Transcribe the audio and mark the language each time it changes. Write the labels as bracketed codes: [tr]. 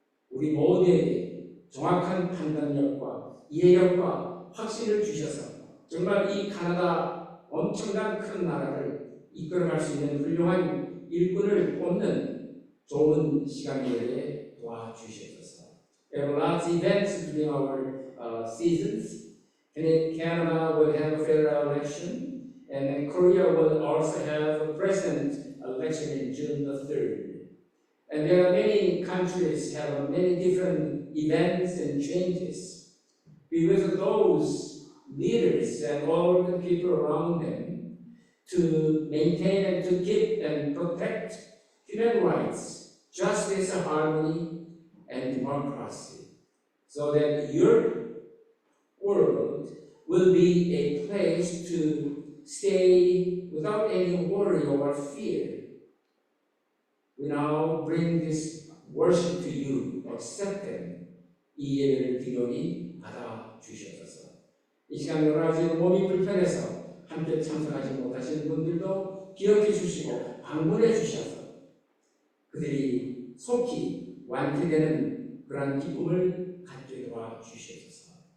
[ko] 우리 모두에게 정확한 판단력과 이해력과 확신을 주셔서 정말 이 카나다 엄청난 큰 나라를 이끌어갈 수 있는 훌륭한 일꾼을 뽑는 좋은 시간이 되게 도와주시옵소서. [en] We have lots of events during our seasons. Canada will have a federal election, and then Korea will also have a president election in June the 3rd. And there are many countries have many different events and changes. Be with those leaders and all the people around them to maintain and to keep and protect human rights, justice, harmony, and democracy, so that your world will be a place to stay without any worry or fear. We now bring this worship to you. Accept them. [ko] 이 예배를 기도니 받아 주시옵소서. 이 시간 여러 가지 몸이 불편해서 함께 참석하지 못하시는 분들도 기억해 주시고 방문해 주셔서 그들이 속히 완쾌되는 그러한 기쁨을 갖게 도와 주시옵소서.